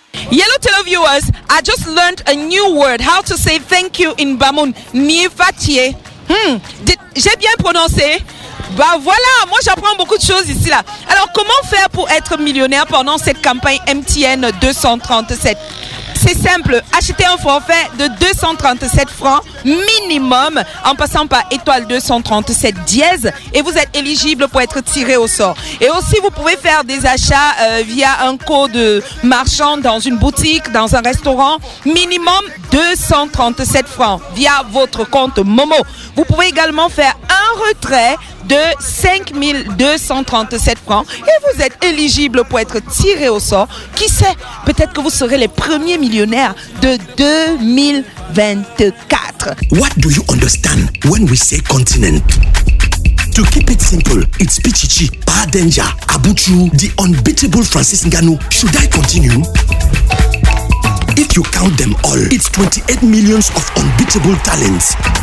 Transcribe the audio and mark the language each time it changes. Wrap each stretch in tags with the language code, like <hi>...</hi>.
<en>Yellow televiewers, I just learned a new word, how to say thank you in Bamoun.</en> <fr>Nifatie. J'ai bien prononcé? Bah voilà, moi j'apprends beaucoup de choses ici là. Alors comment faire pour être millionnaire pendant cette campagne MTN 237? C'est simple, achetez un forfait de 237 francs minimum en passant par étoile 237 dièse et vous êtes éligible pour être tiré au sort. Et aussi vous pouvez faire des achats via un code marchand dans une boutique, dans un restaurant, minimum 237 francs via votre compte Momo. Vous pouvez également faire un retrait de 5237 francs et vous êtes éligible pour être tiré au sort. Qui sait, peut-être que vous serez les premiers millionnaires de 2024.</fr> <en>What do you understand when we say continent? To keep it simple, it's Pichichi, Padenja, Abuchu, the unbeatable Francis Ngannou. Should I continue? If you count them all, it's 28 millions of unbeatable talents.</en>